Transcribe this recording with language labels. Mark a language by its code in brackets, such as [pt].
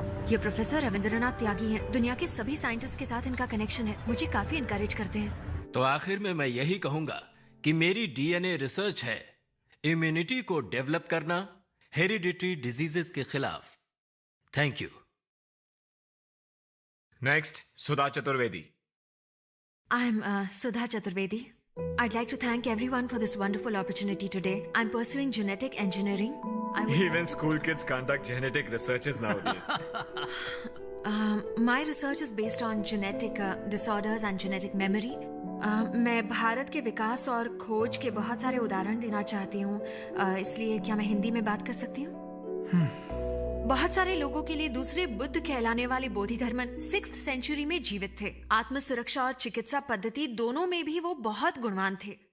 [hi] ये प्रोफेसर रविंद्रनाथ त्यागी हैं। दुनिया के सभी साइंटिस्ट के साथ इनका कनेक्शन है, मुझे काफी इनकरेज करते हैं। तो आखिर में मैं यही कहूंगा कि मेरी डीएनए रिसर्च है इम्यूनिटी को डेवलप करना हेरिडिटरी डिजीजेस के खिलाफ। Thank you. Next, Sudha Chaturvedi. [en] I'm Sudha Chaturvedi. I'd like to thank everyone for this wonderful opportunity today. I'm pursuing genetic engineering. Even school kids conduct genetic researches nowadays. My research is based on genetic disorders and genetic memory. [hi] मैं भारत के विकास और खोज के बहुत सारे उदाहरण देना चाहती हूँ, इसलिए क्या मैं हिंदी में बात कर सकती हूँ? बहुत सारे लोगों के लिए दूसरे बुद्ध कहलाने वाले बोधिधर्मन 6th सेंचुरी में जीवित थे। आत्म सुरक्षा और चिकित्सा पद्धति दोनों में भी वो बहुत गुणवान थे।